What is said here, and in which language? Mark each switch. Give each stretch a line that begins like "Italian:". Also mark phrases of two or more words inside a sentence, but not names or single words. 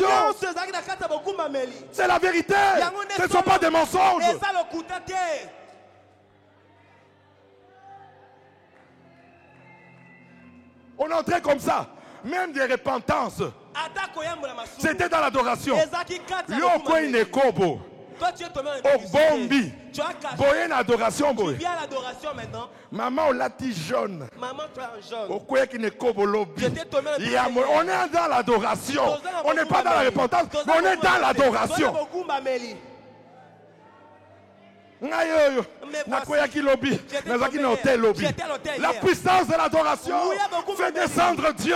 French: C'est la vérité, ce ne sont pas des mensonges. On entrait comme ça, même des repentances. C'était dans l'adoration.
Lingala: Yoko Inekobo. Obombi.
French: Boye l'adoration. Tu viens à l'adoration maintenant. Maman, on l'a dit jaune. Maman, tu es en jaune. On est dans l'adoration. On n'est pas dans la repentance, mais on est dans l'adoration. La puissance de l'adoration fait descendre Dieu.